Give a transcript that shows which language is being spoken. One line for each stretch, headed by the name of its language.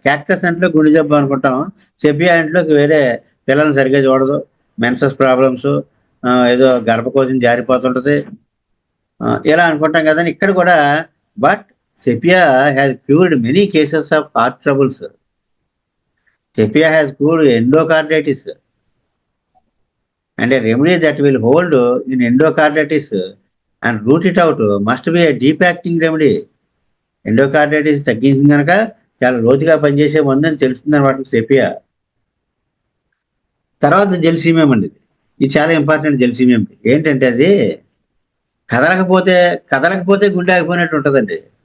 Telugu: Cactus అంటే గుండె జబ్బు అనుకుంటాం, సెపియా అంటే వేరే పిల్లల్ని సరిగ్గా చూడదు, మెన్సస్ ప్రాబ్లమ్స్, ఏదో గర్భకోశం జారిపోతుంటది, ఇలా అనుకుంటాం కదా. ఇక్కడ కూడా
English: But sepia has cured many cases of heart troubles. Sepia has cured endocarditis and a remedy that will hold in endocarditis and root it out must be a deep acting remedy.
Telugu: Endocarditis తగ్గించింది కనుక చాలా లోతుగా పనిచేసే మందని తెలుస్తుంది అనమాట sepia. తర్వాత gelsemium అండి, ఇది చాలా ఇంపార్టెంట్. జెల్సీమియం ఏంటంటే అది కదలకపోతే గుండె ఆగిపోయినట్టు ఉంటుందండి.